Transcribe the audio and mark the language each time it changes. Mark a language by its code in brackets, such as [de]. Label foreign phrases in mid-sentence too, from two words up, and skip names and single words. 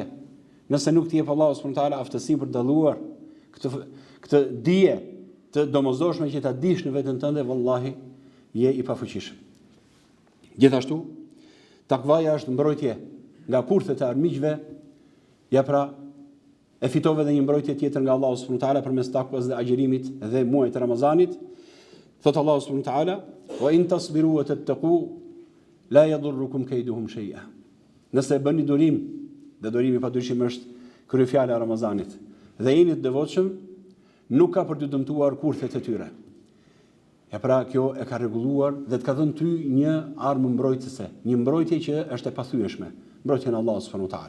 [sq] Nëse nuk të jep Allahu [ar] سبحانه وتعالى [sq] aftësinë për të dalluar këtë dije të domosdoshme që ta dish në veten tënde, vallahi je i pafuqishëm. Gjithashtu, takvaja është mbrojtje nga kurthet e armiqve. Ja pra, e fitove edhe një mbrojtje tjetër nga Allahu [ar] سبحانه وتعالى [sq] përmes takvas dhe agjerimit dhe muajit të Ramazanit. Thot Allahu [ar] سبحانه وتعالى: "وإن تصبروا وتتقوا لا يضركم كيدهم شيئا." [sq] Nëse bëni durim, dhe durimi padyshim është kryefjala e Ramazanit, dhe jeni të devotshëm, nuk ka për të dëmtuar kurthet e tyre. Ja pra, kjo e ka rregulluar dhe të ka dhënë ty një armë mbrojtëse, një mbrojtje që është e pathyeshme, mbrojtjen e Allahut [ar] سبحانه وتعالى.